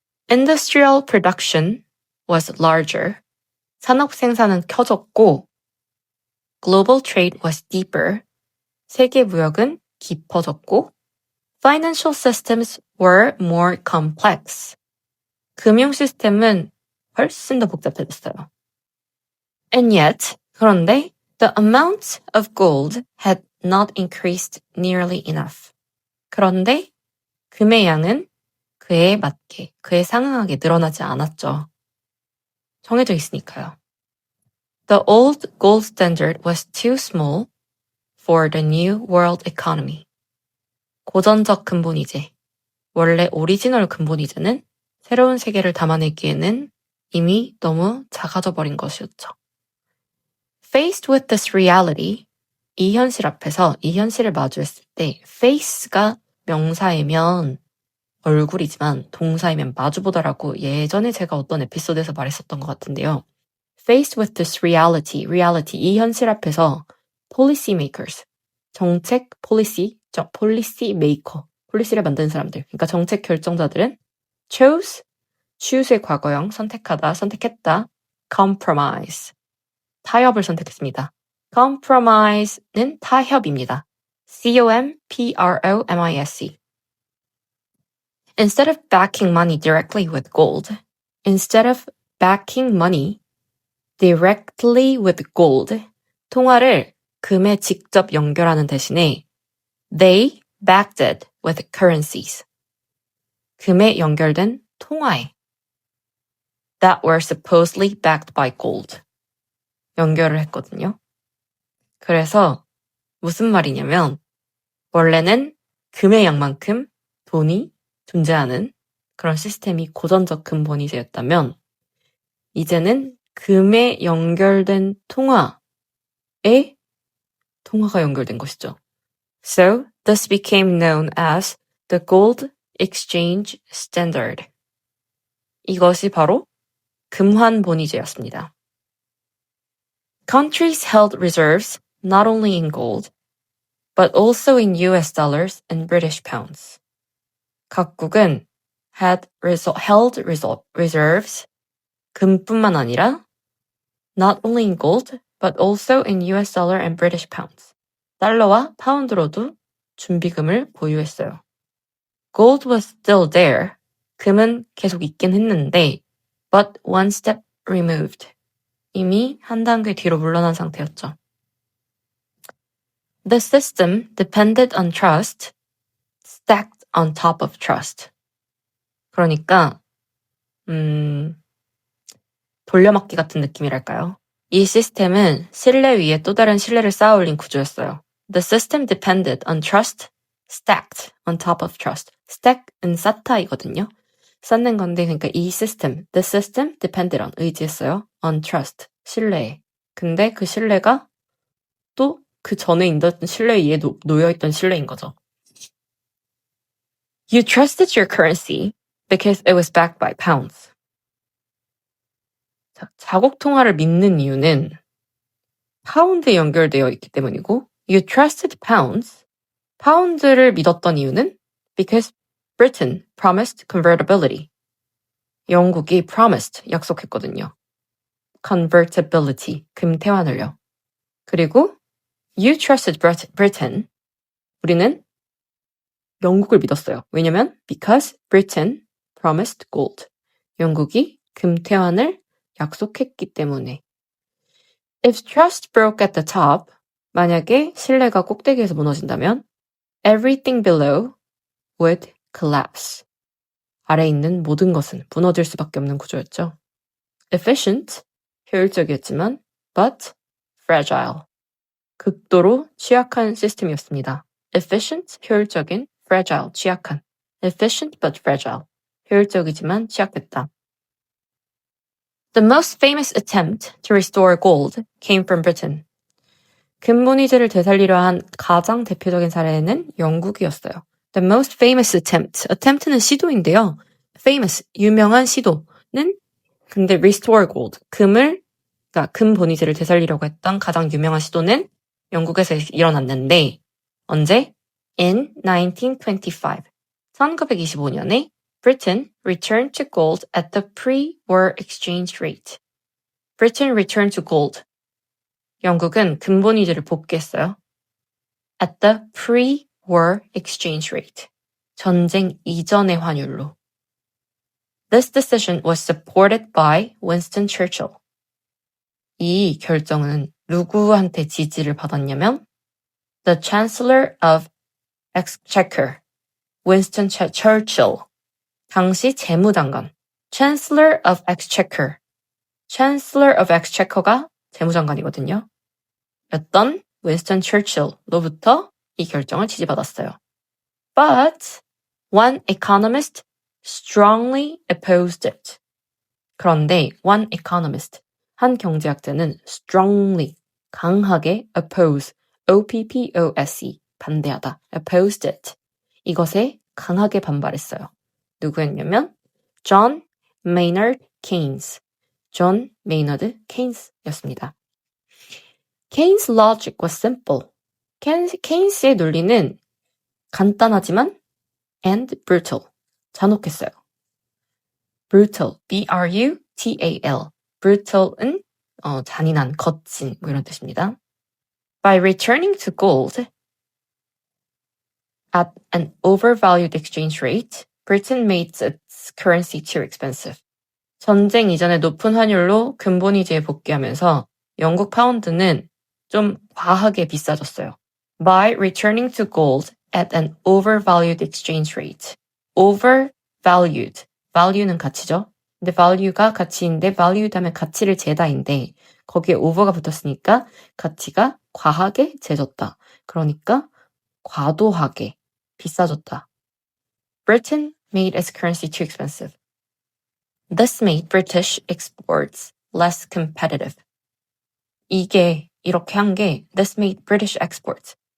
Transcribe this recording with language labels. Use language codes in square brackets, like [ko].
[en] Industrial production was larger. [ko] 산업 생산은 커졌고 [en] global trade was deeper. [ko] 세계 무역은 깊어졌고 [en] financial systems were more complex. [ko] 금융 시스템은 훨씬 더 복잡해졌어요. [en] And yet, [ko] 그런데 [en] the amount of gold had not increased nearly enough. [ko] 그런데 금의 양은 그에 맞게, 그에 상응하게 늘어나지 않았죠. 정해져 있으니까요. [en] The old gold standard was too small for the new world economy. [ko] 고전적 근본이제, 원래 오리지널 근본이제는 새로운 세계를 담아내기에는 이미 너무 작아져 버린 것이었죠. [en] Faced with this reality, [ko] 이 현실 앞에서 이 현실을 마주했을 때 face가 명사이면 얼굴이지만 동사이면 마주보다라고 예전에 제가 어떤 에피소드에서 말했었던 것 같은데요. [en] Faced with this reality, [ko] 이 현실 앞에서 [en] policy makers, [ko] 정책 policy maker, 폴리시를 만드는 사람들, 그러니까 정책 결정자들은 chose의 과거형, 선택했다, compromise, 타협을 선택했습니다. compromise는 타협입니다. [en] compromise. Instead of backing money directly with gold, [ko] 통화를 금에 직접 연결하는 대신에 [en] they backed it with currencies. [ko] 금에 연결된 통화에 [en] that were supposedly backed by gold. [ko] 연결을 했거든요. 그래서 무슨 말이냐면 원래는 금의 양만큼 돈이 존재하는 그런 시스템이 고전적 근본이제였다면 이제는 금에 연결된 통화가 연결된 것이죠. [en] So, this became known as the gold exchange standard. [ko] 이것이 바로 금환본위제였습니다. [en] Countries held reserves not only in gold, but also in US dollars and British pounds. [ko] 각국은 [en] held reserves, [ko] 금뿐만 아니라 [en] not only in gold, but also in US dollar and British pounds. [ko] 달러와 파운드로도 준비금을 보유했어요. [en] Gold was still there. [ko] 금은 계속 있긴 했는데, [en] but one step removed. [ko] 이미 한 단계 뒤로 물러난 상태였죠. [en] The system depended on trust, stacked on top of trust. [ko] 그러니까 돌려막기 같은 느낌이랄까요? 이 시스템은 신뢰 위에 또 다른 신뢰를 쌓아 올린 구조였어요. [en] The system depended on trust stacked on top of trust. [ko] stack은 쌓다이거든요. 쌓는 건데 그러니까 이 시스템, [en] the system depended on [ko] 의지했어요. [en] on trust, [ko] 신뢰에. 근데 그 신뢰가 또 그 전에 있던 신뢰 위에 놓여있던 신뢰인 거죠. [en] You trusted your currency because it was backed by pounds. [ko] 자, 자국 통화를 믿는 이유는 파운드에 연결되어 있기 때문이고 [en] You trusted pounds. [ko] 파운드를 믿었던 이유는 [en] because Britain promised convertibility. [ko] 영국이 promised, 약속했거든요. [en] convertibility, [ko] 금태환을요. 그리고 [en] You trusted Britain. [ko] 우리는 영국을 믿었어요. 왜냐면 [en] because Britain promised gold. [ko] 영국이 금태환을 약속했기 때문에. [en] If trust broke at the top, [ko] 만약에 신뢰가 꼭대기에서 무너진다면 [en] everything below would collapse. [ko] 아래에 있는 모든 것은 무너질 수밖에 없는 구조였죠. [en] Efficient, [ko] 효율적이었지만 [en] but fragile. [ko] 극도로 취약한 시스템이었습니다. [en] Efficient, 효율적인, fragile, 취약한. Efficient but fragile. [ko] 효율적이지만 취약했다. [en] The most famous attempt to restore gold came from Britain. [ko] 금문의제를 되살리려 한 가장 대표적인 사례는 영국이었어요. [en] The most famous attempt. [ko] attempt는 시도인데요. famous, 유명한 시도는 근데 restore gold, 그러니까 금본위제를 되살리려고 했던 가장 유명한 시도는 영국에서 일어났는데 언제? [en] In 1925. 1925년에 Britain returned to gold at the pre-war exchange rate. Britain returned to gold. [ko] 영국은 금본위제를 복귀했어요. [en] At the pre-war exchange rate. [ko] 전쟁 이전의 환율로. [en] This decision was supported by Winston Churchill. [ko] 이 결정은 누구한테 지지를 받았냐면 The Chancellor of Exchequer, Winston Churchill. 당시 재무장관. Chancellor of Exchequer. Chancellor of Exchequer가 재무장관이거든요. 였던 윈스턴 처칠로부터 이 결정을 지지받았어요. [en] But one economist strongly opposed it. [ko] 그런데 [en] one economist, [ko] 한 경제학자는 strongly, 강하게 oppose, O-P-P-O-S-E, 반대하다, [en] opposed it. [ko] 이것에 강하게 반발했어요. 누구였냐면 John Maynard Keynes. 존 메이너드 케인스였습니다. [en] Keynes' logic was simple. [ko] 케인스의 논리는 간단하지만 [en] and brutal, [ko] 잔혹했어요. [en] brutal, B-R-U-T-A-L. [ko] brutal은 잔인한, 거친 뭐 이런 뜻입니다. [en] By returning to gold at an overvalued exchange rate, Britain made its currency too expensive. [ko] 전쟁 이전의 높은 환율로 금본위제에 복귀하면서 영국 파운드는 좀 과하게 비싸졌어요. [en] By returning to gold at an overvalued exchange rate. [ko] overvalued. value는 가치죠. 근데 value가 가치인데 valued 하면 가치를 재다인데 거기에 over가 붙었으니까 가치가 과하게 재졌다. 그러니까 과도하게 비싸졌다. [en] Britain made its currency too expensive. This made British exports less competitive. [ko] 이게 이렇게 한 게 [en] This made British exports.